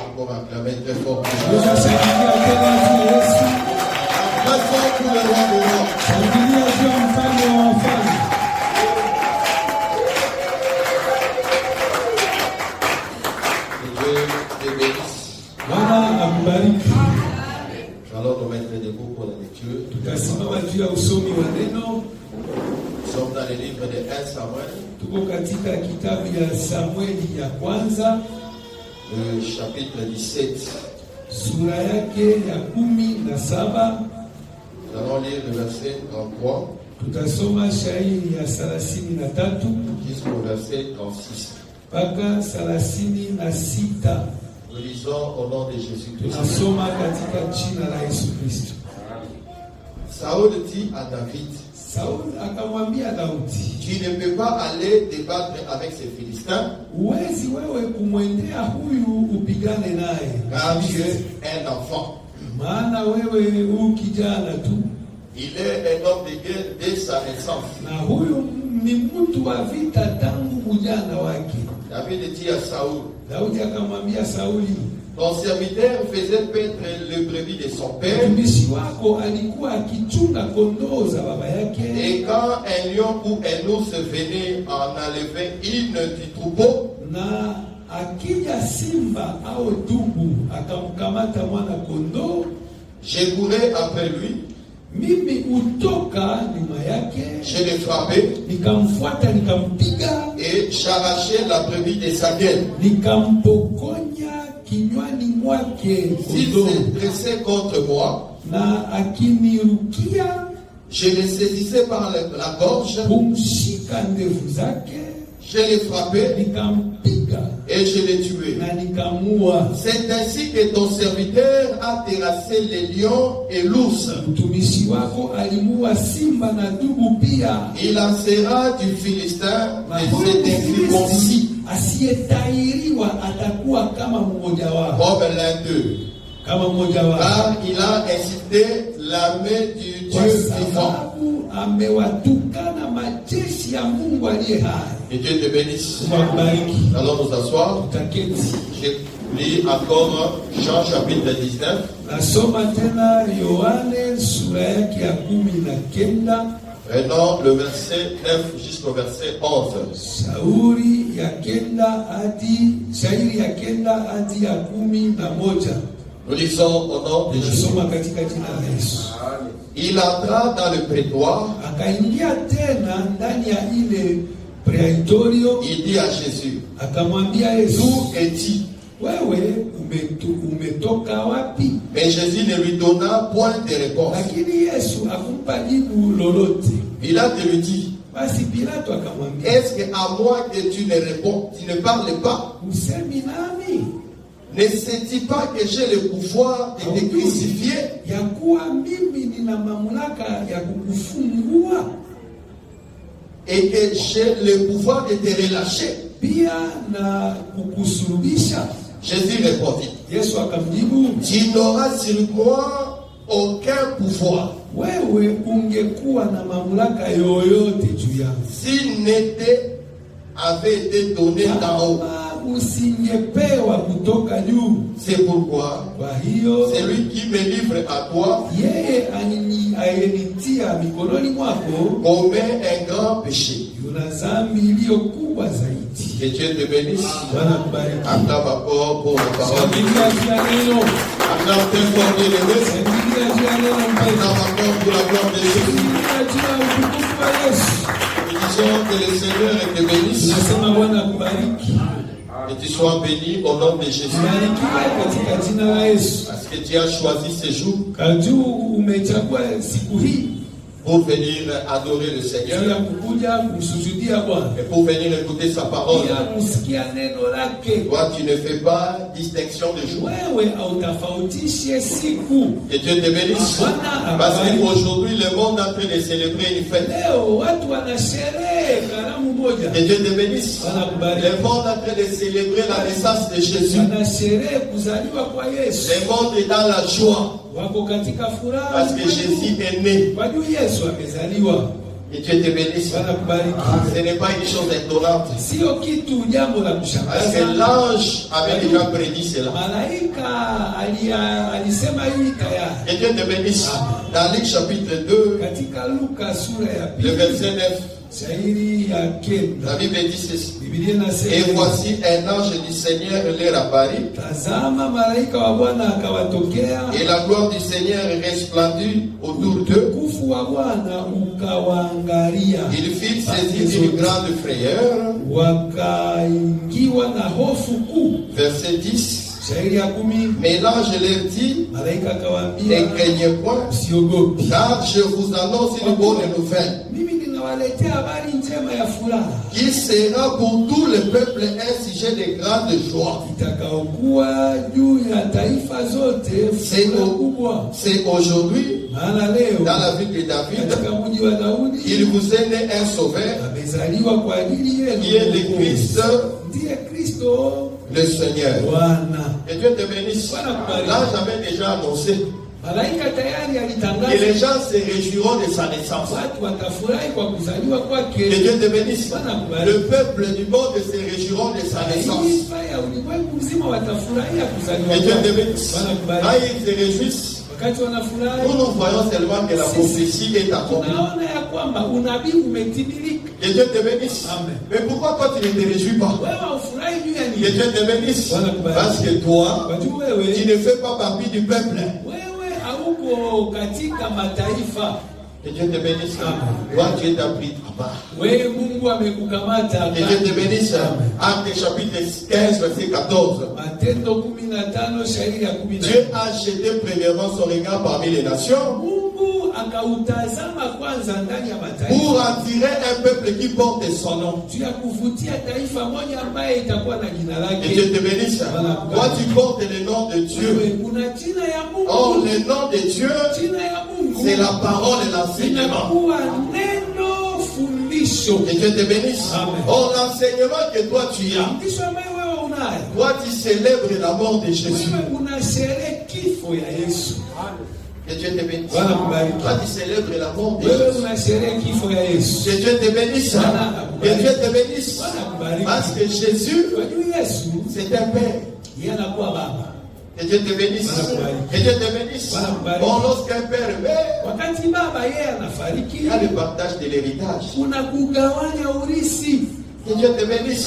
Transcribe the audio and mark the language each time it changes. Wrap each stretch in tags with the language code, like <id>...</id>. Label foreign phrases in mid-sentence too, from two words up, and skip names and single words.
<fr>va acclamer très fort.</fr> <sw>Tunashangilia tena juu ya Yesu.</sw> <fr>Très fort pour le roi des rois.</fr> <sw>Shangilia juu ya mfalme wa wafalme.</sw> <fr>Que Dieu te bénisse.</fr> <sw>Bwana akubariki.</sw> <fr>Nous allons nous mettre debout pour la lecture.</fr> <sw>Tutasimama juu ya usomi wa neno.</sw> <fr>Nous sommes dans le livre de 1 Samuel.</fr> <sw>Tuko katika kitabu ya Samueli ya kwanza,</sw> <fr>Le chapitre 17.</fr> <sw>sura yake ya 17.</sw> <fr>Nous allons lire le verset 33</fr> <sw>Tutasoma shairi ya 33</sw> <fr>jusqu'au verset 36.</fr> <sw>mpaka 36.</sw> <fr>Nous lisons au nom de Jésus-Christ.</fr> <sw>Tunasoma katika jina la Yesu Kristo.</sw> <fr>Saül dit à David,</fr> <sw>Sauli akamwambia Daudi,</sw> <fr>tu ne peux pas aller débattre avec ces Philistins</fr> <sw>uwezi wewe kumwendea huyu upigane naye,</sw> <fr>car tu es un enfant.</fr> <sw>maana wewe huu kijana tu,</sw> <fr>Il est un homme de guerre dès sa naissance.</fr> <sw>na huyu ni mtu wa vita tangu ujana wake.</sw> <fr>David dit à Saül,</fr> <sw>Daudi akamwambia Sauli,</sw> <fr>ton serviteur faisait paître le brebis de son père,</fr> <sw>mtumishi wako alikuwa akichunga kondoo za baba yake,</sw> <fr>et quand un lion ou un ours venait en enlever une du troupeau,</fr> <sw>na akija simba au dubu akamkamata mwana kondoo,</sw> <fr>je courais après lui,</fr> <sw>mimi utoka nyuma yake,</sw> <fr>je le frappais</fr> <sw>nikamfuata, nikampiga,</sw> <fr>et j'arrachais la brebis de sa gueule.</fr> <sw>nikampokonya kinywani mwake</sw> <fr>S'il</fr> <sw>kondoo,</sw> <fr>se dressait contre moi,</fr> <sw>na akinirukia</sw> <fr>je le saisissais par la gorge,</fr> <sw>kumshika ndevu zake,</sw> <fr>je le frappais</fr> <sw>nikampiga</sw> <fr>et je le tuais.</fr> <sw>na nikamua.</sw> <fr>C'est ainsi que ton serviteur a terrassé les lions et l'ours.</fr> <sw>Mtumishi wako alimuua simba na dubu pia,</sw> <fr>Il en sera du Philistin</fr> <sw>na</sw> <fr>de</fr> <sw>huyu</sw> <fr>cet incirconcis</fr> <sw>asiyetahiriwa atakuwa kama mmoja wao,</sw> <fr>comme l'un d'eux.</fr> <sw>kama mmoja wao,</sw> <fr>Car il a incité l'armée du</fr> <sw>kwa</sw> <fr>Dieu vivant.</fr> <sw>sababu amewatukana majeshi ya Mungu aliye hai.</sw> <fr>Que Dieu te bénisse.</fr> <sw>Kubariki.</sw> <fr>Nous allons nous asseoir.</fr> <sw>Tutaketi.</sw> <fr>Je lis encore Jean chapitre 19.</fr> <sw>Nasoma tena Yohane sura yake ya 19,</sw> <fr>Prenons le verset 9 jusqu'au verset 11.</fr> <sw>shairi ya 9 hadi ya 11.</sw> <fr>Nous lisons au nom de Jésus.</fr> <sw>Nasoma katika jina la Yesu.</sw> <fr>Il entra dans le prétoire.</fr> <sw>Akaingia tena ndani ya ile praetorio,</sw> <fr>Il dit à Jésus,</fr> <sw>akamwambia Yesu,</sw> <fr>d'où es-tu?</fr> <sw>wewe umetoka wapi?</sw> <fr>Mais Jésus ne lui donna point de réponse.</fr> <sw>Lakini Yesu akumpa jibu lolote.</sw> <fr>Pilate lui dit,</fr> <sw>Basi Pilato akamwambia,</sw> <fr>est-ce qu'à moi que tu ne réponds, tu ne parles pas?</fr> <sw>usemi nami</sw> <fr>Ne sais-tu pas que j'ai le pouvoir de te crucifier</fr> <sw>ya kuwa mimi nina mamlaka ya kukufungua</sw> <fr>et que j'ai le pouvoir de te relâcher?</fr> <sw>pia na kukusulubisha?</sw> <fr>Jésus répondit,</fr> <sw>Yesu akamjibu,</sw> <fr>tu n'auras sur moi aucun pouvoir</fr> <sw>wewe ungekuwa na mamlaka yoyote juu yangu</sw> <fr>s'il n'était avait été donné d'en haut.</fr> <sw>kama usingepewa kutoka juu.</sw> <fr>C'est pourquoi</fr> <sw>Kwa hiyo</sw> <fr>c'est lui qui me livre à toi</fr> <sw>yeye aliyenitia mikononi mwako</sw> <fr>commet un grand péché.</fr> <sw>yuna dhambi iliyo kubwa zaidi.</sw> <fr>Que Dieu te bénisse.</fr> <sw>Bwana kubariki.</sw> <fr>Acclame encore pour la parole.</fr> <sw>Shangilia juu ya neno.</sw> <fr>Acclame très fort bien aimé.</fr> <sw>Shangilia juu ya neno mpendwa.</sw> <fr>Acclame encore pour la gloire de Jésus.</fr> <sw>Shangilia juu ya utukufu wa Yesu.</sw> <fr>Nous disons que le Seigneur te bénisse.</fr> <sw>Tunasema Bwana kubariki.</sw> <fr>Que tu sois béni au nom de Jésus.</fr> <sw>Barikiwe katika jina la Yesu.</sw> <fr>Parce que tu as choisi ce jour</fr> <sw>Kajuu umechagua siku hii</sw> <fr>pour venir adorer le</fr> <sw>ya</sw> <fr>Seigneur</fr> <sw>kukuja kumsujudia Bwana.</sw> <fr>et pour venir écouter sa parole.</fr> <sw>Pia kusikia neno lake.</sw> <fr>Toi, tu ne fais pas distinction de jour.</fr> <sw>Wewe hautafautishe siku.</sw> <fr>Que Dieu te bénisse. Parce qu'aujourd'hui, le monde est en train de célébrer une fête.</fr> <sw>Leo watu wanasherehe karamu moja.</sw> <fr>Que Dieu te bénisse. Le monde est en train de célébrer la naissance de Jésus.</fr> <sw>Wanasherehe kuzaliwa kwa Yesu.</sw> <fr>Le monde est dans la joie</fr> <sw>Wako katika furaha.</sw> <fr>parce que Jésus est né.</fr> <sw>Kwa juu Yesu amezaliwa.</sw> <fr>Que Dieu te bénisse. Ce n'est pas une chose étonnante.</fr> <sw>Sio kitu jambo la</sw> <fr>Parce</fr> <sw>kushangaza.</sw> <fr>que l'ange avait déjà prédit cela.</fr> <sw>Malaika alisema hili tayari.</sw> <fr>Que Dieu te bénisse. Dans Luc chapitre 2,</fr> <sw>Katika Luka sura ya</sw> <fr>le</fr> <sw>pili</sw> <fr>verset 9,</fr> <sw>shairi ya kenda</sw> <fr>la Bible dit ceci.</fr> <sw>Biblia</sw> <fr>Et</fr> <sw>inasema,</sw> <fr>voici un ange du Seigneur leur apparut,</fr> <sw>tazama malaika wa Bwana akawatokea,</sw> <fr>et la gloire du Seigneur resplendit autour d'eux.</fr> <sw>utukufu wa Bwana ukawaangalia.</sw> <fr>Ils furent saisis d'une grande frayeur.</fr> <sw>Wakaingiwa na hofu kuu.</sw> <fr>Verset 10.</fr> <sw>Shairi ya 10,</sw> <fr>Mais l'ange leur dit,</fr> <sw>malaika</sw> <fr>ne</fr> <sw>akawaambia,</sw> <fr>craignez point,</fr> <sw>usiogopi,</sw> <fr>car je vous annonce une bonne nouvelle,</fr> <sw>mimi ninawaletea habari njema ya furaha</sw> <fr>qui sera pour tout le peuple un sujet de grande joie.</fr> <sw>itakaokuwa juu ya taifa zote, furaha kubwa.</sw> <fr>C'est aujourd'hui,</fr> <sw>Maana leo</sw> <fr>dans la ville de David,</fr> <sw>katika mji wa</sw> <fr>il</fr> <sw>Daudi</sw> <fr>vous est né un sauveur,</fr> <sw>amezaliwa kwa ajili yenu</sw> <fr>qui est le Christ,</fr> <sw>ndiye Kristo</sw> <fr>le Seigneur.</fr> <sw>Bwana.</sw> <fr>Que Dieu te bénisse. L'ange avait déjà annoncé</fr> <sw>Malaika tayari</sw> <fr>que</fr> <sw>alitangaza</sw> <fr>les gens se réjouiront de sa naissance.</fr> <sw>watu watafurahi kwa kuzaliwa</sw> <fr>Que</fr> <sw>kwake.</sw> <fr>Dieu te bénisse. Le peuple du monde se réjouiront de sa naissance.</fr> <sw>Taifa ya ulimwengu mzima watafurahia kuzaliwa</sw> <fr>Que Dieu te</fr> <sw>kwake.</sw> <fr>bénisse.</fr> <sw>Bwana</sw> <fr>Quand</fr> <sw>kubariki.</sw> <fr>ils se réjouissent,</fr> <sw>Wakati wanafurahi,</sw> <fr>nous voyons seulement que la prophétie est accomplie.</fr> <sw>tunaona ya kwamba unabii umetimilika.</sw> <fr>Que Dieu te bénisse. Amen. Mais pourquoi toi tu ne te réjouis pas?</fr> <sw>Wewe ufurahi juu ya</sw> <fr>Que</fr> <sw>nini?</sw> <fr>Dieu te bénisse.</fr> <sw>Bwana kubariki.</sw> <fr>Parce que toi,</fr> <sw>Kwa juu</sw> <fr>tu</fr> <sw>wewe,</sw> <fr>ne fais pas partie du peuple.</fr> <sw>wewe hauko katika mataifa.</sw> <fr>Que Dieu te bénisse. Amen. Toi, tu es appris à part.</fr> <sw>Wewe Mungu amekukamata.</sw> <fr>Que Dieu te bénisse. Acte chapitre 15, verset 14.</fr> <sw>Matendo 15 shairi ya 10.</sw> <fr>Dieu a jeté premièrement son regard parmi les nations</fr> <sw>Mungu akautazama kwanza ndani ya mataifa</sw> <fr>pour attirer un peuple qui porte son nom.</fr> <sw>juu ya kuvutia taifa moja ambaye itakuwa na jina</sw> <fr>Que Dieu</fr> <sw>lake.</sw> <fr>te bénisse. Toi, tu portes le nom de Dieu.</fr> <sw>Wewe una jina ya</sw> <fr>Or,</fr> <sw>Mungu.</sw> <fr>le nom de Dieu,</fr> <sw>Jina ya Mungu</sw> <fr>c'est la parole et l'enseignement.</fr> <sw>inakuwa neno fundisho.</sw> <fr>Que Dieu te bénisse. Amen. Or, l'enseignement que toi tu as,</fr> <sw>Fundisho ambayo wewe unayo.</sw> <fr>toi tu célèbres la mort de Jésus.</fr> <sw>Wewe unasherehe kifo ya Yesu.</sw> <fr>Que Dieu te bénisse.</fr> <sw>Bwana kubariki.</sw> <fr>Toi tu célèbres la mort de</fr> <sw>Wewe</sw> <fr>Jésus.</fr> <sw>unasherehe kifo ya Yesu.</sw> <fr>Que Dieu te bénisse. Que Dieu te bénisse.</fr> <sw>Bwana kubariki.</sw> <fr>Parce que Jésus,</fr> <sw>Kwa juu Yesu</sw> <fr>c'est un Père.</fr> <sw>yeye anakuwa baba.</sw> <fr>Que Dieu te bénisse. Que Dieu te bénisse. Bon, lorsqu'un père meurt,</fr> <sw>Wakati baba yeye</sw> <fr>il</fr> <sw>anafariki,</sw> <fr>y a le partage de l'héritage.</fr> <sw>kuna kugawanya urithi.</sw> <fr>Que Dieu te bénisse.</fr>